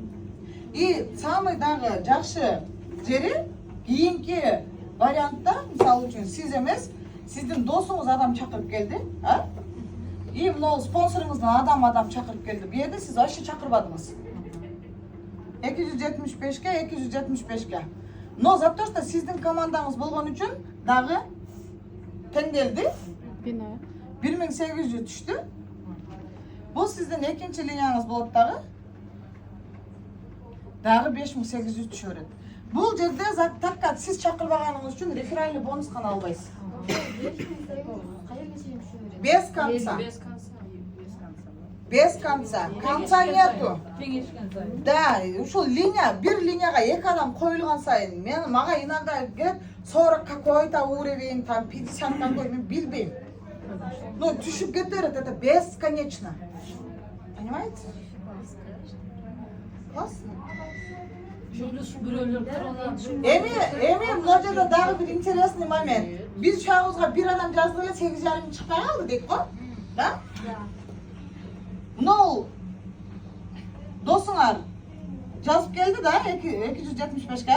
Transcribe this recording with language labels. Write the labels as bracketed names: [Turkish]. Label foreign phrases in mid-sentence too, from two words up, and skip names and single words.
[Russian] И самый [Kyrgyz] дагы жакшы жери кийинки вариантта, мисалы үчүн сиз эмес, сиздин досуңуз адам чакырып келди, а? И мына спонсоруңуздан адам чакырып келди. Бу жерде сиз вообще чакырбадыңыз. 275-ке, 275-ке. [Russian] Но за то, что [Kyrgyz] сиздин командаңыз болгон үчүн дагы теңделди. 1800 түштү. Бул сиздин экинчи линияңыз болот дагы. Дагы 5800 түшө берет. Бул жерде такка сиз чакырбаганыңыз үчүн [Russian] реферальный бонус [Kyrgyz] гана албайсыз. [Russian] Без конца. Без конца. Конца нету. [Kyrgyz] Да, ушул линия, бир линияга эки адам коюлган сайын, мага иногда келет [Russian] 40 какой-то уровень, там 50 какой, [Kyrgyz] мен билбейм. Но түшүп кете берет, [Russian] это бесконечно. Понимаете? Классно. [Kyrgyz] Эми мына жерде дагы бир [Russian] интересный момент. [Kyrgyz] Биз чагыбызга бир адам жазды эле 8,5 чыкпай калды дейт го. Да? Мынау досуңар жазып келди да 275-ке.